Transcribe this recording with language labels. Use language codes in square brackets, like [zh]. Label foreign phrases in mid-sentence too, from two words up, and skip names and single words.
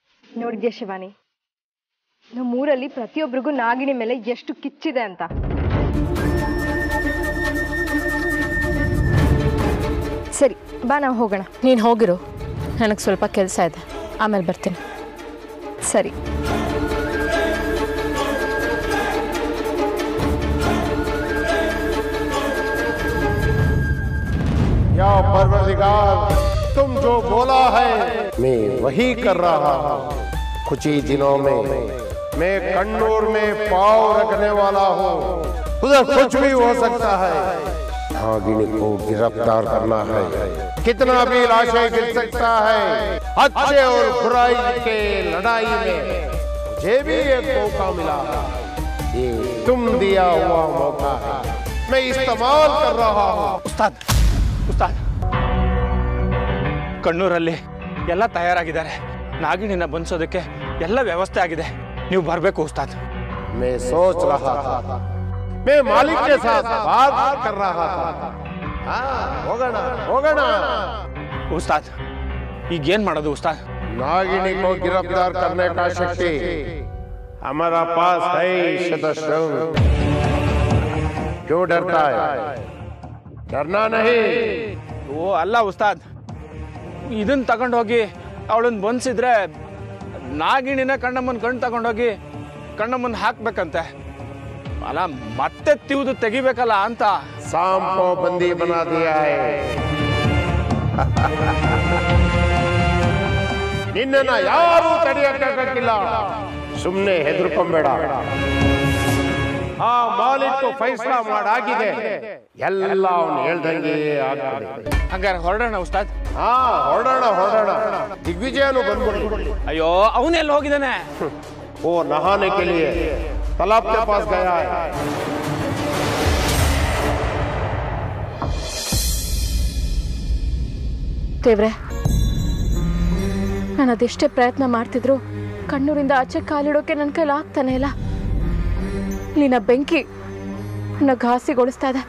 [kn] ನೋಡಿದ್ಯಾ ಶಿವಾನಿ, ನಮ್ಮೂರಲ್ಲಿ ಪ್ರತಿಯೊಬ್ಬರಿಗೂ ನಾಗಿಣಿ ಮೇಲೆ ಎಷ್ಟು ಕಿಚ್ಚಿದೆ ಅಂತ. ಸರಿ ಬಾ, ನಾವು ಹೋಗೋಣ. ನೀನು ಹೋಗಿರು, ನನಗೆ ಸ್ವಲ್ಪ ಕೆಲಸ ಇದೆ, ಆಮೇಲೆ ಬರ್ತೀನಿ. ಸರಿ. [hi] या परवरदिगार, तुम जो बोला है मैं वही कर रहा हूँ। कुछ ही दिनों में मैं कन्नूर में पांव रखने वाला हूँ। उधर कुछ भी हो सकता है। नागिनी को गिरफ्तार करना है, कितना भी लाशें गिर सकता है। अच्छे और बुराई के लड़ाई में मुझे भी एक मौका मिला है। ये तुम दिया हुआ मौका है, मैं इस्तेमाल कर रहा हूँ। [kn] ಉಸ್ತಾದ್, ಕಣ್ಣೂರಲ್ಲಿ ಎಲ್ಲ ತಯಾರಾಗಿದ್ದಾರೆ. ನಾಗಿಣಿನ ಬಂಧಿಸೋದಕ್ಕೆ ಎಲ್ಲ ವ್ಯವಸ್ಥೆ ಆಗಿದೆ. ನೀವು ಬರಬೇಕು ಉಸ್ತಾದ್. [hi] मैं सोच रहा था, मैं मालिक के साथ बात कर रहा था। होगा ना [kn] ಉಸ್ತಾದ್, ಈಗೇನ್ ಮಾಡೋದು ಉಸ್ತಾದ್? [hi] नागिनी को गिरफ्तार करने का शक्ति हमारा पास है सदस्यों। क्यों डरता है? डरना नहीं। [kn] ಓ ಅಲ್ಲ ಉಸ್ತಾದ್, ಇದನ್ನ ತಗೊಂಡೋಗಿ ಅವಳನ್ನ ಬಂಧಿಸಿದ್ರೆ ನಾಗಿಣಿನ ಕಣ್ಣಮ್ಮನ ಕಣ್ಣು ತಗೊಂಡೋಗಿ ಕಣ್ಣಮ್ಮನ ಹಾಕ್ಬೇಕಂತೆ. ಅಲ್ಲ, ಮತ್ತೆ ತಿವಿದು ತೆಗಿಬೇಕಲ್ಲ ಅಂತ. [hi] सांप को बंदी बना दिया है। [kn] ನಿನ್ನನ್ನ ಯಾರು ತಡೆಯಕ್ಕಾಗಕ್ಕಿಲ್ಲ. ಸುಮ್ಮನೆ ಹೆದರ್ಕೊಂಬೇಡ. ಆ ಮಾಲೀಕ ಫೈಸಲಾ ಮಾಡಾಗಿದೆ, ಎಲ್ಲ ಅವನು ಹೇಳ್ದಂಗೆ ಆಗ್ತದೆ. ಹಂಗಾರೆ ಹೊರಡೋಣ ಉಸ್ತಾದ್. ಹೊರಡೋಣ. ದಿಗ್ವಿಜಯನು ಬಂದ್ಬಿಡಿ. ಅಯ್ಯೋ, ಅವನೆಲ್ಲ ಹೋಗಿದ್ದಾನೆ? [hi] वो नहाने के लिए तालाब के पास गया है। [kn] ದೇವ್ರೆ, ನಾನು ಅದೆಷ್ಟೇ ಪ್ರಯತ್ನ ಮಾಡ್ತಿದ್ರು ಕಣ್ಣೂರಿಂದ ಆಚೆ ಕಾಲಿಡೋಕೆ ನನ್ನ ಕೈಲಿ ಆಗ್ತಾನೆ ಇಲ್ಲ. ಇಲ್ಲಿನ ಬೆಂಕಿ ನನ್ನ ಘಾಸಿಗೊಳಿಸ್ತಾ ಇದೆ.